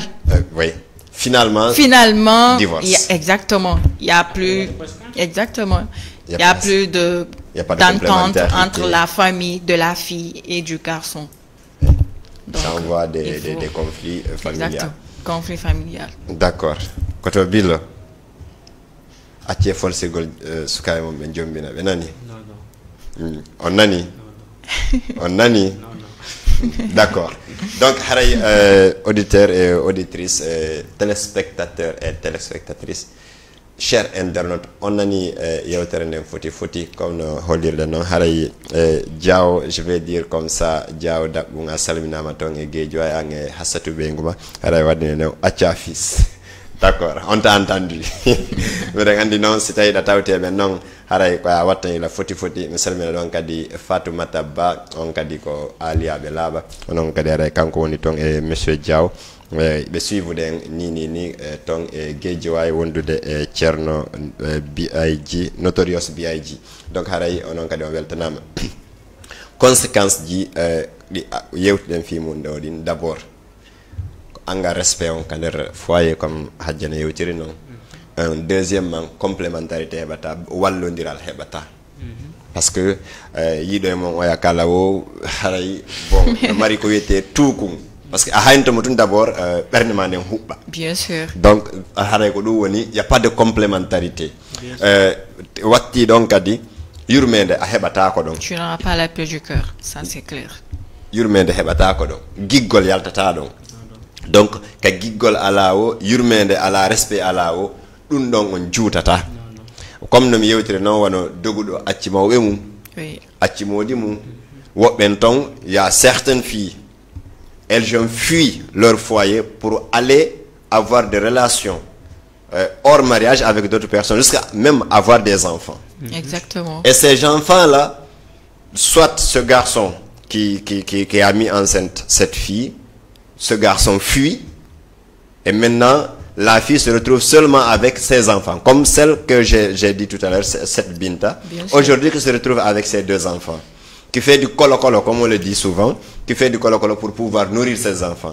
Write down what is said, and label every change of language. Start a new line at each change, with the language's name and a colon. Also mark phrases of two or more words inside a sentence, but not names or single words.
French: Finalement, divorce. Exactement. Il n'y a plus, exactement. Il n'y a plus d'entente entre la famille de la fille et du garçon. Donc, ça envoie des conflits familiaux. Exactement. Conflits familiaux. D'accord.
Fula: Koto Billo, acce folsegol sukaɓe mum ɓe jombina ɓe nani? On nani? On nani?
French: D'accord.
Fula: Donc haray
French: auditeurs et auditrices téléspectateurs et téléspectatrices chers internautes
Fula: on nani yewtere nden foti comme no hollirde noon haray Diaw
French: je vais dire comme ça
Fula: Diaw daɓɓum a salminama toon e Guédio an e Hassatou Benguma haray waddine new acca
French: fils d'accord on t'a entendu
Fula: mbiɗen andi noon si tawi ɗa tawteɓe noon haray ko a wattani la foti mi salmina ɗon kadi Fatoumata Ba on kadi ko aliyaɓe laaɓa onon kadi haray kanko woni toon e monsieur Diaw ɓe suivre ni ton e Guédiawaye wondude e ceerno BIG Notorious BIG donc haray onon kadi on weltanama conséquence ji ɗi yewtuɗen fi mum ɗo ɗin
French: d' abord
Fula: ko anga respect on ka nder foyer comme hajjana yewtiri noon
French: deuxièmement complémentarité
Fula: heɓata wallodiral heɓata
French: par ce que
Fula: yiiɗo e mon oya kala o haray bon no mari ko wiyete tuukum
French: parce que
Fula: a hayntamo tun
French: d' abord
Fula: ɓerde ma nden huɓɓa
French: bien sûr
Fula: donc haray ko ɗum woni
French: y a pas de complémentarité
Fula: watti ɗon kadi yurmede a heɓatako ɗon
French: tu n'auras pas la paix du cœur ça c'est clair
Fula: yurmede heɓatako ɗon giggol yaltata ɗon donc ka giggol ala o yurmede ala respect ala o ɗum ɗon on juutata comme no mi yewtiri noon wono doguɗo acci mawɓe mum acci modi mum woɓɓen ton
French: y a certaines filles elles ont fui leur foyer pour aller avoir des relations hors mariage avec d'autres personnes jusqu'à même avoir des enfants. Exactement. Et ces enfants-là, soit ce garçon qui a mis enceinte cette fille, ce garçon fuit et maintenant la fille se retrouve seulement avec ses enfants, comme celle que j'ai dit tout à l'heure, cette Binta, aujourd'hui qui se retrouve avec ses 2 enfants, qui fait du colo-colo, comme on le dit souvent, qui fait du colo-colo pour pouvoir nourrir ses enfants.